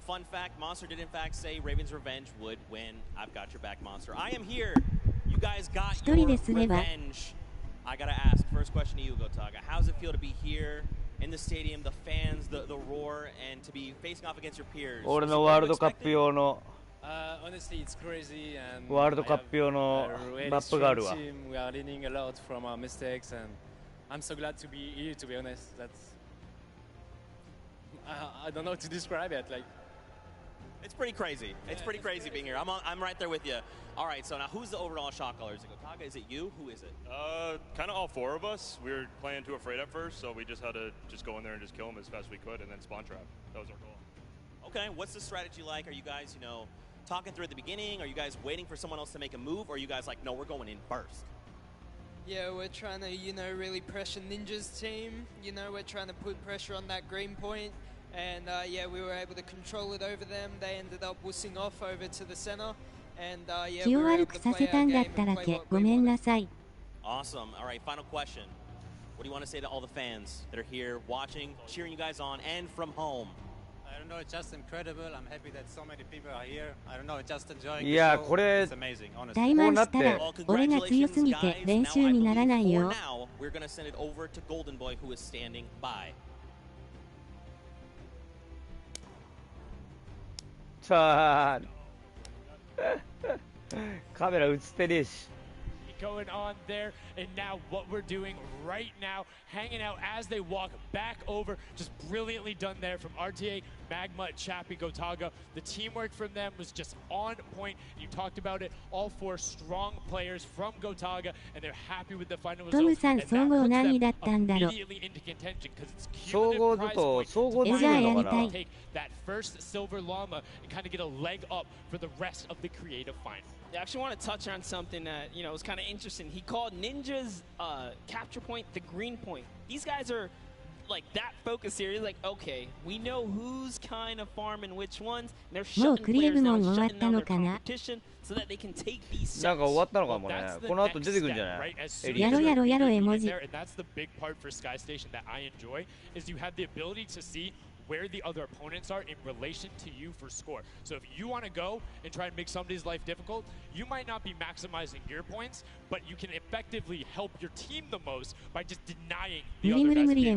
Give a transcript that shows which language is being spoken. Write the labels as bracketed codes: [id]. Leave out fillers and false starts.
[en] Fun fact, Monster did in fact say Raven's Revenge would win. I've got your back, Monster. I am here. You guys got your revenge. I gotta ask, first question to you, Gotaga. How does it feel to be here in the stadium, the fans, the roar, and to be facing off against your peers? Honestly, it's crazy, and [ja] World Cup用のマップがあるわ。 [en] We are learning a lot from our mistakes, and I'm so glad to be here. To be honest, that's I don't know how to describe it. Like, it's pretty crazy. It's pretty crazy being here. I'm right there with you. All right, so now who's the overall shot caller? Is it Gotaga? Is it you? Who is it? Kind of all four of us. We were playing too afraid at first, so we just had to just go in there and just kill them as fast as we could, and then spawn trap. That was our goal. Okay, what's the strategy like? Are you guys, talking through at the beginning? Are you guys waiting for someone else to make a move? Or are you guys like, no, we're going in first? Yeah, we're trying to, really pressure Ninja's team. We're trying to put pressure on that green point. And, we were able to control it over them. They ended up wussing off over to the center. And, we were able to play our game and play what we wanted. Awesome. All right, final question. What do you want to say to all the fans that are here watching, cheering you guys on, and from home? I don't know, it's just incredible. I'm happy that so many people are here. I don't know, just enjoying the show. [ja] これ [en] It's amazing, honestly. [ja] タイマンしたら俺が強すぎて練習にならないよ。 [en] Now, we're going to send it over to Golden Boy, who is standing by. [ja] さあカメラ映ってねえし。 [en] Going on there, and now what we're doing right now, hanging out as they walk back over, just brilliantly done there from RTA, Magma, Chappie, Gotaga. The teamwork from them was just on point. You talked about it, all four strong players from Gotaga, and they're happy with the final result. [ja] トムさん、総合何位だったんだろう。 [en] Immediately into contention because it's [ja] 総合だと総合できるのかな。 [en] take that first silver llama and kind of get a leg up for the rest of the creative final. I actually want to touch on something that, was kind of interesting. He called Ninja's capture point the green point. These guys are like that focused here. He's like, okay, we know who's kind of farming which ones. And they're shutting players down, shutting down their competition so that they can take these sets. [ja] なんか終わったのかもね。この後出てくるんじゃない？やろやろやろ絵文字。 [en] And that's the big part for Sky Station that I enjoy is you have the ability to see where the other opponents are in relation to you for score. So if you want to go and try and make somebody's life difficult, you might not be maximizing your points, but you can effectively help your team the most by just denying the other guys.